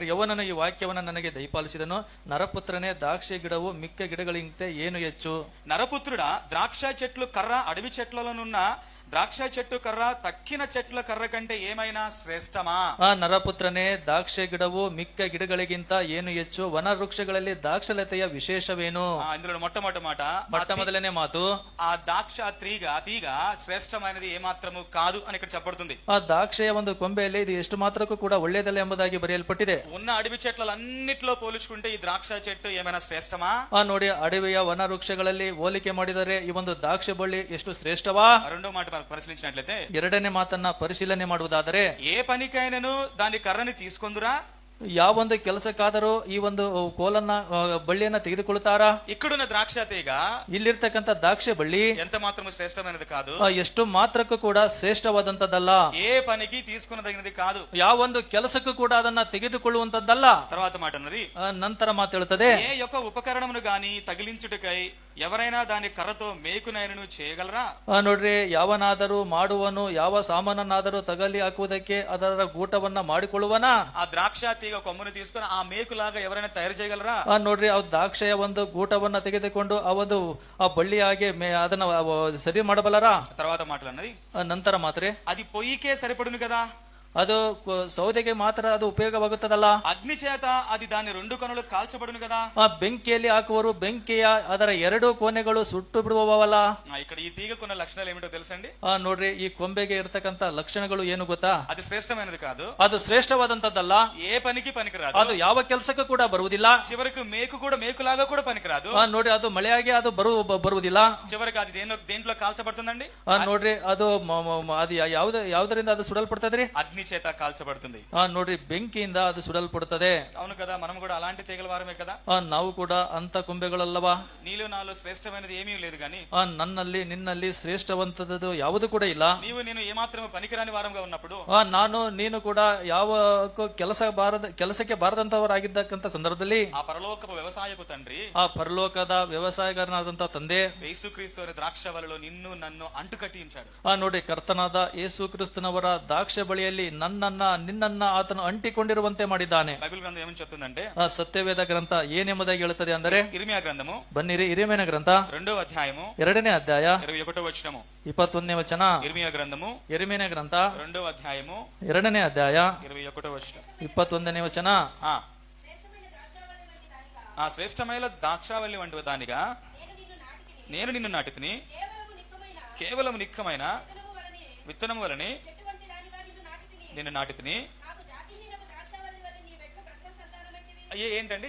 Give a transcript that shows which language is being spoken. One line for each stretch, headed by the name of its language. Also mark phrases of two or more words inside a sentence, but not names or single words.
Kannada: ಯವನನ ಈ ವಾಕ್ಯವನ್ನ ನನಗೆ ದಯಪಾಲಿಸಿದನು, ನರಪುತ್ರನೇ ದ್ರಾಕ್ಷಿ ಗಿಡವು ಮಿಕ್ಕ ಗಿಡಗಳಿಗಿಂತ ಏನು ಹೆಚ್ಚು.
Telugu: నరపుత్రుడా, ద్రాక్ష చెట్లు కర్ర అడవి చెట్లలోనున్న ద్రాక్ష చెట్టు కర్ర తక్కిన చెట్ల కర్ర కంటే ఏమైనా శ్రేష్టమా?
Kannada: ಆ ನರಪುತ್ರನೇ, ದ್ರಾಕ್ಷೆ ಗಿಡವು ಮಿಕ್ಕ ಗಿಡಗಳಿಗಿಂತ ಏನು ಹೆಚ್ಚು? ವನ ವೃಕ್ಷಗಳಲ್ಲಿ ದಾಕ್ಷಲತೆಯ ವಿಶೇಷವೇನು?
Telugu: ఇందులో మొట్టమొదటి మాట,
Kannada: ಮೊದಲನೇ ಮಾತು,
Telugu: ఆ ద్రాక్ష తీగ శ్రేష్టమైనది ఏమాత్రము కాదు అని ఇక్కడ చెప్పబడుతుంది.
Kannada: ಆ ದ್ರಾಕ್ಷೆಯ ಒಂದು ಕೊಂಬೆಯಲ್ಲಿ ಇದು ಎಷ್ಟು ಮಾತ್ರಕ್ಕೂ ಕೂಡ ಒಳ್ಳೆಯದಲ್ಲ ಎಂಬುದಾಗಿ ಬರೆಯಲ್ಪಟ್ಟಿದೆ.
Telugu: ఉన్న అడవి చెట్లన్నిట్లో పోల్చుకుంటే ఈ ద్రాక్ష చెట్టు ఏమైనా శ్రేష్టమా?
Kannada: ನೋಡಿ, ಅಡವಿಯ ವನ ವೃಕ್ಷಗಳಲ್ಲಿ ಹೋಲಿಕೆ ಮಾಡಿದರೆ ಈ ಒಂದು ದ್ರಾಕ್ಷೆ ಬಳ್ಳಿ ಎಷ್ಟು ಶ್ರೇಷ್ಠವಾ?
Telugu: రెండో మాట పరిశీలించినట్లయితే,
Kannada: ಎರಡನೇ ಮಾತನ್ನ ಪರಿಶೀಲನೆ ಮಾಡುವುದಾದರೆ,
Telugu: ఏ పనికైనను దాని కర్రని తీసుకొందురా?
Kannada: ಯಾವೊಂದು ಕೆಲಸಕ್ಕಾದರೂ ಈ ಒಂದು ಕೋಲನ್ನ ಬಳ್ಳಿಯನ್ನ ತೆಗೆದುಕೊಳ್ತಾರಾ?
Telugu: ఇక్కడున్న ద్రాక్ష తీగ
Kannada: ಇಲ್ಲಿರ್ತಕ್ಕಂಥ ದ್ರಾಕ್ಷೆ ಬಳ್ಳಿ
Telugu: ఎంత మాత్రము శ్రేష్టమైనది కాదు,
Kannada: ಎಷ್ಟು ಮಾತ್ರಕ್ಕೂ ಕೂಡ ಶ್ರೇಷ್ಠವಾದಂತದ್ದಲ್ಲ.
Telugu: ఏ పనికి తీసుకునదగినది కాదు,
Kannada: ಯಾವೊಂದು ಕೆಲಸಕ್ಕೂ ಕೂಡ ಅದನ್ನ ತೆಗೆದುಕೊಳ್ಳುವಂತದ್ದಲ್ಲ.
Telugu: తర్వాత మాట ఉన్నది,
Kannada: ನಂತರ ಮಾತು ಹೇಳುತ್ತದೆ,
Telugu: ఏ యొక్క ఉపకరణమును గాని తగిలించుటకై ఎవరైనా దాని కర్రతో మేకునైనను చేయగలరా?
Kannada: ನೋಡ್ರಿ, ಯಾವನಾದರೂ ಮಾಡುವನು, ಯಾವ ಸಾಮಾನನ್ನಾದರೂ ತಗಲಿ ಹಾಕುವುದಕ್ಕೆ ಅದರ ಗೂಟವನ್ನ ಮಾಡಿಕೊಳ್ಳುವನ?
Telugu: ఆ ద్రాక్ష తీగ కొమ్మను తీసుకుని ఆ మేకులాగా ఎవరైనా తయారు చేయగలరా?
Kannada: ನೋಡ್ರಿ, ಆ ದ್ರಾಕ್ಷೆಯ ಒಂದು ಗೂಟವನ್ನ ತೆಗೆದುಕೊಂಡು ಆ ಬಳ್ಳಿಯಾಗಿ ಅದನ್ನ ಸರಿ ಮಾಡಬಲ್ಲರ?
Telugu: తర్వాత మాటలు అన్నది,
Kannada: ನಂತರ ಮಾತ್ರ
Telugu: అది పొయ్యికే సరిపడును కదా,
Kannada: ಅದು ಸೌದೆಗೆ ಮಾತ್ರ ಅದು ಉಪಯೋಗವಾಗುತ್ತದಲ್ಲ.
Telugu: అగ్ని చేత అది దాని రెండు కొనలు కాల్చబడును కదా.
Kannada: ಆ ಬೆಂಕಿಯಲ್ಲಿ ಹಾಕುವರು, ಬೆಂಕಿಯ ಅದರ ಎರಡು ಕೋಣೆಗಳು ಸುಟ್ಟು ಬಿಡುವವಲ್ಲ.
Telugu: ఇక్కడ ఈ తీగకున్న లక్షణాలు ఏమిటో తెలుసండి?
Kannada: ನೋಡ್ರಿ, ಈ ಕೊಂಬೆಗೆ ಇರತಕ್ಕಂತ ಲಕ್ಷಣಗಳು ಏನು ಗೊತ್ತಾ?
Telugu: అది శ్రేష్టమైనది కాదు,
Kannada: ಅದು ಶ್ರೇಷ್ಠವಾದಂತದ್ದಲ್ಲ,
Telugu: ఏ పనికి పనికిరాదు,
Kannada: ಅದು ಯಾವ ಕೆಲಸಕ್ಕೂ ಕೂಡ ಬರುವುದಿಲ್ಲ.
Telugu: చివరికి మేకులాగా కూడా పనికిరాదు.
Kannada: ನೋಡ್ರಿ, ಅದು ಮಳೆಯಾಗಿ ಅದು ಬರುವುದಿಲ್ಲ.
Telugu: చివరికి అది దేంట్లో కాల్చబడుతుందండి?
Kannada: ನೋಡ್ರಿ, ಅದು ಅದು ಯಾವುದರಿಂದ ಅದು ಸುಡಲ್ಪಡ್ತದ್ರಿ?
Telugu: అగ్ని చేత కాల్చబడుతుంది.
Kannada: ನೋಡ್ರಿ, ಬೆಂಕಿಯಿಂದ ಅದು ಸುಡಲ್ಪಡುತ್ತದೆ.
Telugu: అవును కదా, మనం కూడా అలాంటి తీగల వారమే కదా.
Kannada: ನಾವು ಕೂಡ ಅಂತ ಕೊಂಬೆಗಳಲ್ಲವಾ?
Telugu: నీలో నాలో శ్రేష్టమైనది ఏమీ లేదు గాని
Kannada: ನನ್ನಲ್ಲಿ ನಿನ್ನಲ್ಲಿ ಶ್ರೇಷ್ಠವಂತದ್ದು ಯಾವುದು ಕೂಡ ಇಲ್ಲ.
Telugu: నీవు నేను ఏమాత్రము పనికిరాని వారంగా ఉన్నప్పుడు,
Kannada: ನಾನು ನೀನು ಕೂಡ ಯಾವ ಕೆಲಸಕ್ಕೆ ಬಾರದಂತವರಾಗಿದ್ದಕ್ಕಂತ ಸಂದರ್ಭದಲ್ಲಿ
Telugu: ఆ పరలోకపు వ్యవసాయకు తండ్రి,
Kannada: ಆ ಪರಲೋಕದ ವ್ಯವಸಾಯಗಾರನಾದಂತ ತಂದೆ
Telugu: యేసుక్రీస్తు వారి ద్రాక్ష వలలో నిన్ను నన్ను అంటుకట్టి ఉంచాడు.
Kannada: ನೋಡಿ, ಕರ್ತನಾದ ಯೇಸು ಕ್ರಿಸ್ತನವರ ದ್ರಾಕ್ಷ ಬಳಿಯಲ್ಲಿ ನಿನ್ನನ್ನ ಆತನು ಅಂಟಿಕೊಂಡಿರುವಂತೆ ಮಾಡಿದ್ದಾನೆ.
Telugu: బైబిల్ గ్రంథం ఏమని చెప్తుందంటే,
Kannada: ಸತ್ಯವೇದ ಗ್ರಂಥ ಏನೆಂಬುದಾಗಿ ಹೇಳುತ್ತದೆ ಅಂದರೆ,
Telugu: ఇర్మియా గ్రంథము
Kannada: ಬನ್ನಿರಿ, ಇರೆಮೀಯನ ಗ್ರಂಥ
Telugu: 2వ అధ్యాయము
Kannada: 2ನೇ ಅಧ್ಯಾಯ
Telugu: 21వ వచనము.
Kannada: 21ನೇ ವಚನ.
Telugu: ఇర్మియా గ్రంథము
Kannada: ಯೆರೆಮೀಯನ ಗ್ರಂಥ
Telugu: 2వ అధ్యాయము
Kannada: 2ನೇ ಅಧ್ಯಾಯ
Telugu: 21వ వచనం.
Kannada: 21ನೇ ವಚನ.
Telugu: ఆ శ్రేష్టమైన ద్రాక్షావల్లి వంటి దానిగా నేను నిన్ను నాటితిని, కేవలం నిక్కమైన విత్తనము వలని నిన్ను నాటితిని. ఏంటండి?